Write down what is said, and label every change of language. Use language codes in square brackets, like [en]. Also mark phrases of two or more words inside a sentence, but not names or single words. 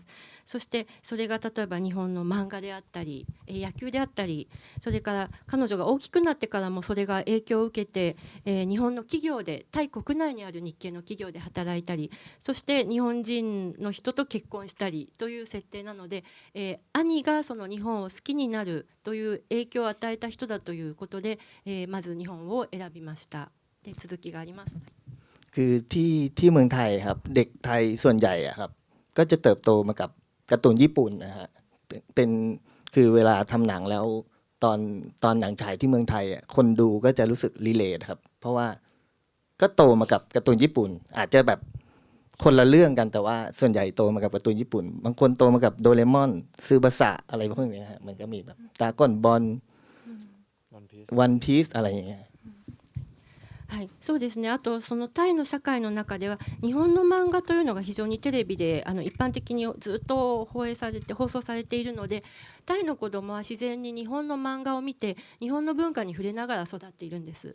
[ja] そしてそれが例えば日本の漫画であったり野球であったり、それから彼女が大きくなってからもそれが影響を受けて、日本の企業でタイ国内にある日系の企業で働いたり、そして日本人の人と結婚したりという設定なので、兄がその日本を好きになるという影響を与えた人だということで、まず日本を選びました。で続きがあります。 [th] คือที่เมืองไทยครับเด็กไทยส่วนใหญ่อะครับก็จะเติบโตมากับการ์ตูนญี่ปุ่นนะฮะเป็นคือเวลาทำหนังแล้วตอนหนังฉายที่เมืองไทยอะคนดูก็จะรู้สึกรีเลทครับเพราะว่าก็โตมากับการ์ตูนญี่ปุ่นอาจจะแบบคนละเรื่องกันแต่ว่าส่วนใหญ่โตมากับการ์ตูนญี่ปุ่นบางคนโตมากับโดเรมอนซึบาสะอะไรพวกนี้ฮะมันก็มีแบบดราก้อนบอลวันพีซอะไรอย่างเงี้ย [ja] はい、そうですね。あとそのタイの社会の中では日本の漫画というのが非常にテレビで一般的にずっと放送されているので、タイの子どもは自然に日本の漫画を見て日本の文化に触れながら育っているんです。